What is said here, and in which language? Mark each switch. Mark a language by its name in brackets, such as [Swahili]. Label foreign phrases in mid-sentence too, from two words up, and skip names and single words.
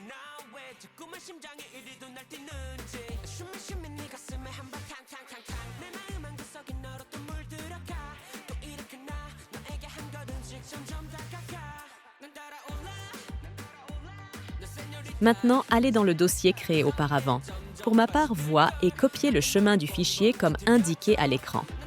[Korean] 나왜 자꾸만 심장이 이리도 날뛰는지 숨을 쉬면 네 가슴에 한번 탕탕탕탕 내 마음 한구석에 너로 또 물들어가 또 이렇게 나 너에게 한 걸음씩 점점 다가가 난 따라올라 [French] Maintenant, allez dans le dossier créé auparavant. Pour ma part, voix et copiez le chemin du fichier comme indiqué à l'écran.